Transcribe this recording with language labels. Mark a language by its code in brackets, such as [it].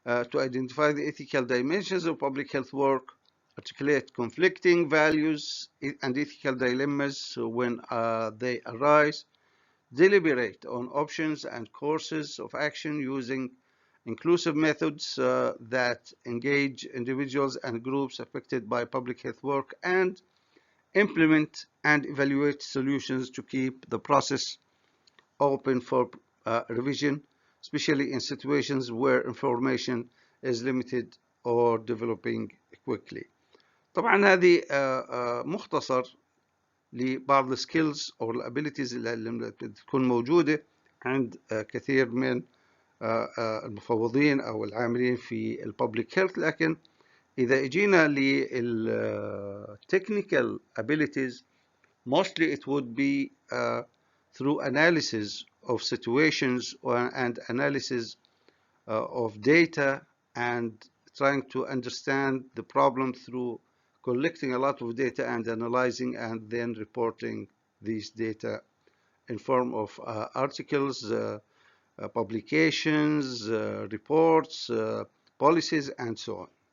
[en] to identify the ethical dimensions of public health work, articulate conflicting values and ethical dilemmas when they arise, deliberate on options and courses of action using inclusive methods that engage individuals and groups affected by public health work, and implement and evaluate solutions to keep the process open for revision, especially in situations where information is limited or developing quickly. [ar] طبعا هذه مختصر لبعض السكيلز أو الابيليتيز اللي تكون موجودة عند كثير من المفوضين أو العاملين في الببليك هيلث. لكن إذا اجينا للتكنيكال [en] abilities, mostly it would be through analysis of situations and analysis of data and trying to understand the problem through collecting a lot of data and analyzing and then reporting these data in form of articles, publications, reports, policies, and so on.